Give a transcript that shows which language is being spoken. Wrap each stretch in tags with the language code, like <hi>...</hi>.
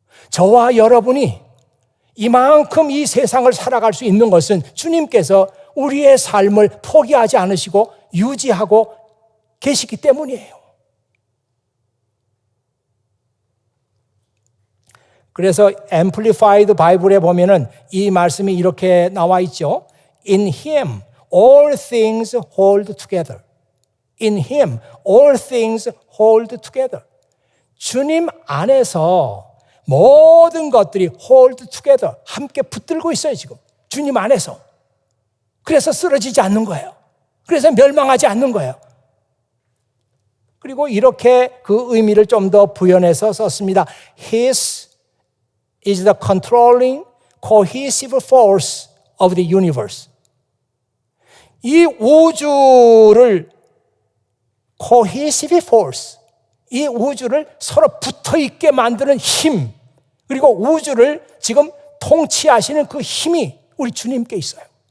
<ko>저와 여러분이 이만큼 이 세상을 살아갈 수 있는 것은 주님께서 우리의 삶을 포기하지 않으시고 유지하고 계시기 때문이에요. 그래서 Amplified Bible에 보면은 이 말씀이 이렇게 나와 있죠.</ko> <en>In Him all things hold together. In Him all things hold together.</en> <ko>주님 안에서 모든 것들이</ko> <en>hold together,</en> <ko>함께 붙들고 있어요, 지금. 주님 안에서. 그래서 쓰러지지 않는 거예요. 그래서 멸망하지 않는 거예요. 그리고 이렇게 그 의미를 좀 더 부연해서 썼습니다.</ko> <en>His is the controlling, cohesive force of the universe.</en> <ko>이 우주를 cohesive force, 이 우주를 서로 붙어있게 만드는 힘, 그리고 우주를 지금 통치하시는 그 힘이 우리 주님께 있어요.</ko>